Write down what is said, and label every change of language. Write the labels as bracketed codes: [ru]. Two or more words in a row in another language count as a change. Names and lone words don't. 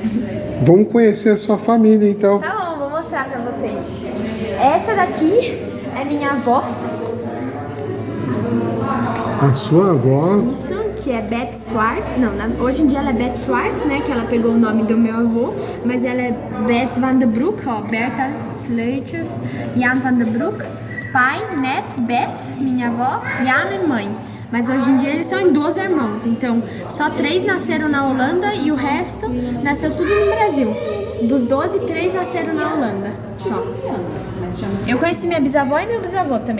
[pt] Vamos conhecer a sua família, então. Tá bom, vou mostrar pra vocês. Essa daqui é minha avó. A sua avó. Isso, que é Beth Swart. Não, hoje em dia ela é Beth Swart, né? Que ela pegou o nome do meu avô. Mas ela é Beth van der Broek, ó. Bertha Sleuters, Jan van der Broek. Pai, neto, Beth, minha avó, Jan e mãe. Mas hoje em dia eles são em 12 irmãos. Então, só 3 nasceram na Holanda e o resto nasceu tudo no Brasil. Dos 12, 3 nasceram na Holanda, só. Eu conheci minha bisavó e meu bisavô também.